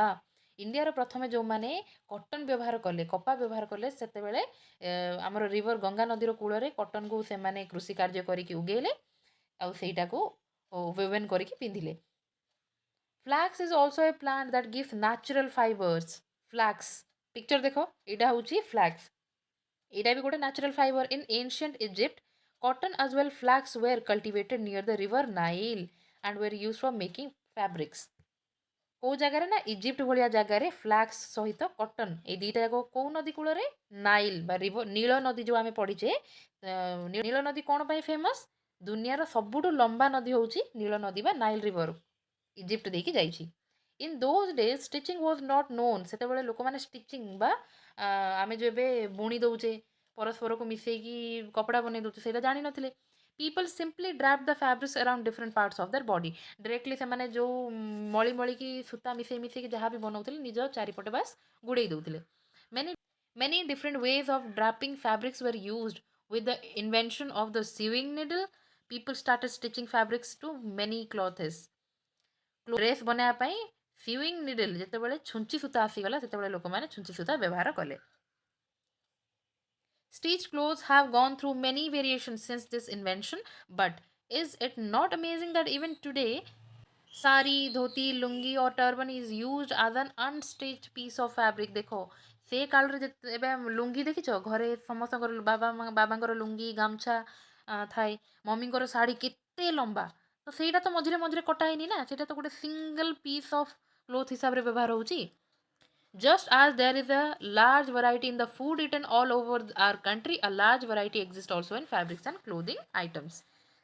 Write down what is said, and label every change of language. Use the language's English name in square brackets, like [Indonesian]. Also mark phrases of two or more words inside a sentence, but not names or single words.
[Odia] ଇଣ୍ଡିଆର ପ୍ରଥମେ ଯେଉଁମାନେ କଟନ୍ ବ୍ୟବହାର କଲେ, କପା ବ୍ୟବହାର କଲେ, ସେତେବେଳେ ଆମର ରିଭର୍ ଗଙ୍ଗା ନଦୀର କୂଳରେ କଟନ୍କୁ ସେମାନେ କୃଷି କାର୍ଯ୍ୟ କରିକି ଉଗେଇଲେ ଆଉ ସେଇଟାକୁ ୱେଭେନ୍ କରିକି ପିନ୍ଧିଲେ। [English] flax is also a plant that gives natural fibers. flax picture [Odia] ଦେଖ, ଏଇଟା ହେଉଛି ଫ୍ଲାକ୍ସ, ଏଇଟା ବି ଗୋଟେ [English] natural fiber. in ancient Egypt cotton as well flax were cultivated near the river Nile and were used for making fabrics। [Odia] କୋଉ ଜାଗାରେ ନା ଇଜିପ୍ଟ ଭଳିଆ ଜାଗାରେ ଫ୍ଲାକ୍ସ ସହିତ କଟନ୍ ଏଇ ଦୁଇଟା ଯାକ କୋଉ ନଦୀ କୂଳରେ? ନାଇଲ୍ ବା ରିଭର ନୀଳ ନଦୀ ଯେଉଁ ଆମେ ପଢ଼ିଛେ, ନୀଳ ନଦୀ କ'ଣ ପାଇଁ ଫେମସ୍? ଦୁନିଆର ସବୁଠୁ ଲମ୍ବା ନଦୀ ହେଉଛି ନୀଳ ନଦୀ ବା ନାଇଲ୍ ରିଭର, ଇଜିପ୍ଟ ଦେଇକି ଯାଇଛି। [English] in those days stitching was not known. [Odia] ସେତେବେଳେ ଲୋକମାନେ ଷ୍ଟିଚିଂ ବା ଆମେ ଯେଉଁ ଏବେ ବୁଣି ଦେଉଛେ, ପରସ୍ପରକୁ ମିଶେଇକି କପଡ଼ା ବନେଇ ଦେଉଛେ, ସେଇଟା ଜାଣିନଥିଲେ। [English] people simply drape the fabrics around different parts of their body। [Odia] ଡିରେକ୍ଟଲି ସେମାନେ ଯେଉଁ ମଳି ମଳିକି ସୂତା ମିଶେଇ ମିଶେଇକି ଯାହା ବି ବନାଉଥିଲେ ନିଜ ଚାରିପଟେ ବାସ୍ ଗୁଡ଼େଇ ଦେଉଥିଲେ। [English] ମେନି many different ways of draping fabrics were used. With the invention of the sewing needle, people started stitching fabrics to many clothes। [Odia] ଡ୍ରେସ୍ ବନେଇବା ପାଇଁ [English] sewing needle [Odia] ଯେତେବେଳେ ଛୁଞ୍ଚି ସୂତା ଆସିଗଲା, ସେତେବେଳେ ଲୋକମାନେ ଛୁଞ୍ଚି ସୂତା ବ୍ୟବହାର କଲେ। [English] Stitched clothes have gone through many variations since this invention, but is it not amazing that even today, sari, dhoti, lungi or turban is used as an unstitched piece of fabric? [Odia] ଦେଖ ସେ କାଳରେ ଏବେ ଲୁଙ୍ଗି ଦେଖିଛ ଘରେ ସମସ୍ତଙ୍କର ବାବାଙ୍କର ଲୁଙ୍ଗି ଗାମଛା ଥାଏ, ମମିଙ୍କର ଶାଢ଼ୀ କେତେ ଲମ୍ବା, ତ ସେଇଟା ତ ମଝିରେ ମଝିରେ କଟା ହେଇନି ନା, ସେଇଟା ତ ଗୋଟେ [English] single piece of cloth [Odia] ହିସାବରେ ବ୍ୟବହାର ହେଉଛି। [English] Just as there is a large variety in the food eaten all over our country, a large variety exists also in fabrics and clothing items।